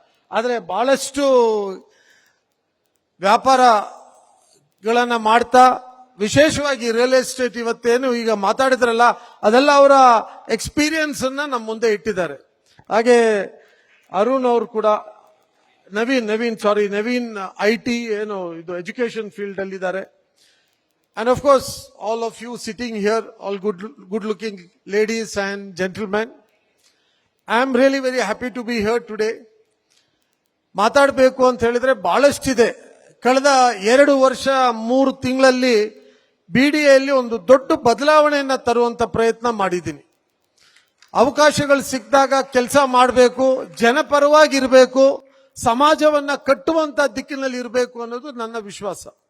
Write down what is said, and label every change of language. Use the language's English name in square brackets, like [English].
[Kannada] ಆದ್ರೆ ಬಹಳಷ್ಟು ವ್ಯಾಪಾರಗಳನ್ನ ಮಾಡ್ತಾ ವಿಶೇಷವಾಗಿ ರಿಯಲ್ ಎಸ್ಟೇಟ್ ಇವತ್ತೇನು ಈಗ ಮಾತಾಡಿದ್ರಲ್ಲ ಅದೆಲ್ಲ ಅವರ ಎಕ್ಸ್ಪೀರಿಯನ್ಸ್ ಅನ್ನ ನಮ್ಮ ಮುಂದೆ ಇಟ್ಟಿದ್ದಾರೆ. ಹಾಗೆ ಅರುಣ್ ಅವರು ಕೂಡ ನವೀನ್ IT ಏನು ಇದು ಎಜುಕೇಶನ್ ಫೀಲ್ಡ್ ಅಲ್ಲಿ ಇದ್ದಾರೆ. [English] And of course, all of you sitting here, all good looking ladies and gentlemen, I am really very happy to be here today. [Kannada] ಮಾತಾಡಬೇಕು ಅಂತ ಹೇಳಿದ್ರೆ ಬಹಳಷ್ಟಿದೆ. ಕಳೆದ 2 ವರ್ಷ 3 ತಿಂಗಳಲ್ಲಿ BDAಯಲ್ಲಿ ಒಂದು ದೊಡ್ಡ ಬದಲಾವಣೆಯನ್ನ ತರುವಂತ ಪ್ರಯತ್ನ ಮಾಡಿದ್ದೀನಿ. ಅವಕಾಶಗಳು ಸಿಕ್ಕಿದಾಗ ಕೆಲಸ ಮಾಡಬೇಕು, ಜನಪರವಾಗಿರಬೇಕು, ಸಮಾಜವನ್ನ ಕಟ್ಟುವಂತ ದಿಕ್ಕಿನಲ್ಲಿ ಇರಬೇಕು ಅನ್ನೋದು ನನ್ನ ವಿಶ್ವಾಸ.